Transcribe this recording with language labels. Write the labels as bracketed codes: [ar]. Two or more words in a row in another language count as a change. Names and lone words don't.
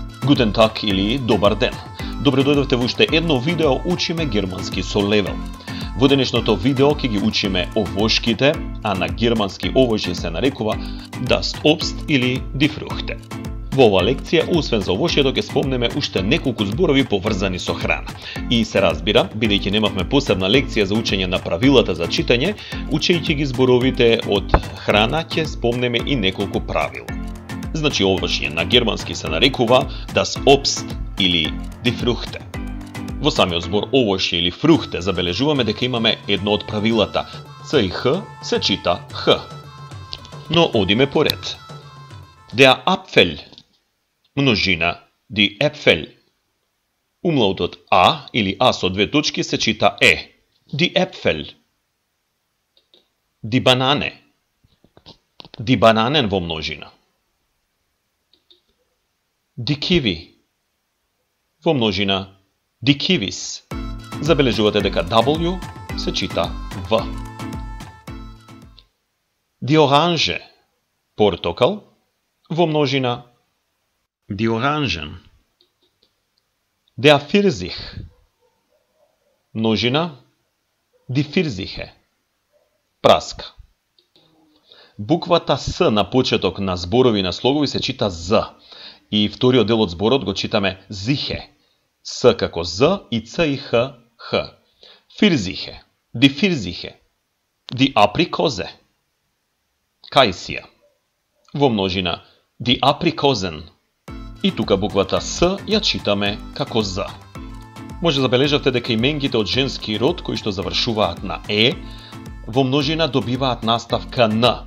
[de] Guten Tag [mk] или добар ден. Добре дојдовте во уште едно видео Учиме германски со Левел. Во денешното видео ќе ги учиме овошките, а на германски овошје се нарекува [de] das Obst [mk] или [de] die Früchte. [mk] Во оваа лекција, освен за овошјето, ќе спомнеме уште неколку зборови поврзани со храна. И се разбира, бидејќи немавме посебна лекција за учење на правилата за читање, учејќи ги зборовите од храна, ќе спомнеме и неколку правила. Значи, овошје на германски се нарекува [de] das Obst [mk] или [de] die Früchte. [mk] Во самиот збор овошје или фрухте забележуваме дека имаме едно од правилата. Ц и Х се чита Х. Но одиме поред. [de] Der Apfel, множина, die Äpfel. [mk] Умлаутот А или А со две точки се чита Е. [de] Die Äpfel. Die Banane. Die Bananen во множина. Die Kiwi. [mk] Во множина [de] die Kiwis. [mk] Забележувате дека W се чита В. [de] Die Orange. [mk] Портокал. Во множина [de] die Orangen. Der Pfirsich. Множина die Pfirsiche. [mk] Праска. Буквата С на почеток на зборови на слогови се чита З. И вториот дел од зборот го читаме Зихе. С како З и Ц и Х, Х. [de] Pfirsiche. Die Pfirsiche. Die Aprikose. [mk] Кајсија. Во множина [de] die Aprikosen. [mk] И тука буквата С ја читаме како З. Може забележавте дека именките од женски род кои што завршуваат на Е, во множина добиваат наставка Н.